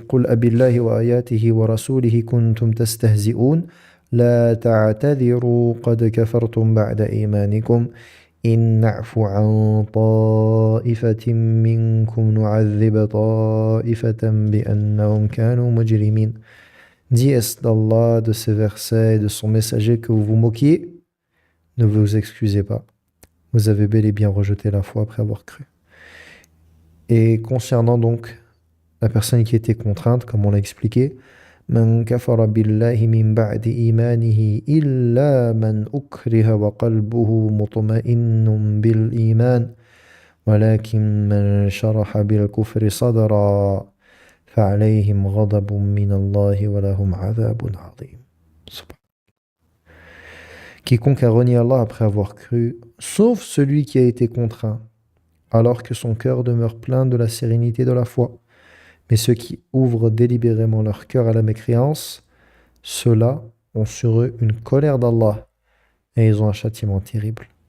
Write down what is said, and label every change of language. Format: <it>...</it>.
<ar>قُلْ أَبِاللَّهِ وَآيَاتِهِ وَرَسُولِهِ كُنْتُمْ تَسْتَهْزِئُونَ لَا تَعْتَذِرُوا قَدْ كَفَرْتُمْ بَعْدَ إِيمَانِكُمْ إِنْ نَعْفُ عَنْ طَائِفَةٍ مِّنْكُمْ نُعَذِّبْ طَائِفَةً بِأَنَّهُمْ كَانُوا مُجْرِمِينَ.</ar> <fr>Dis, est-ce d'Allah, de ses versets et de son messager que vous vous moquiez? Ne vous excusez pas. Vous avez bel et bien rejeté la foi après avoir cru. Et concernant donc la personne qui était contrainte, comme on l'a expliqué,</fr> <ar>من كفر بالله من بعد إيمانه إلا من أكره وقلبه مطمئن بالإيمان ولكن من شرح بالكفر صدرا فعليهم غضب من الله ولهم عذاب عظيم.</ar> <fr>Quiconque a renié Allah après avoir cru, sauf celui qui a été contraint, alors que son cœur demeure plein de la sérénité de la foi. Mais ceux qui ouvrent délibérément leur cœur à la mécréance, ceux-là ont sur eux une colère d'Allah et ils ont un châtiment terrible.</fr>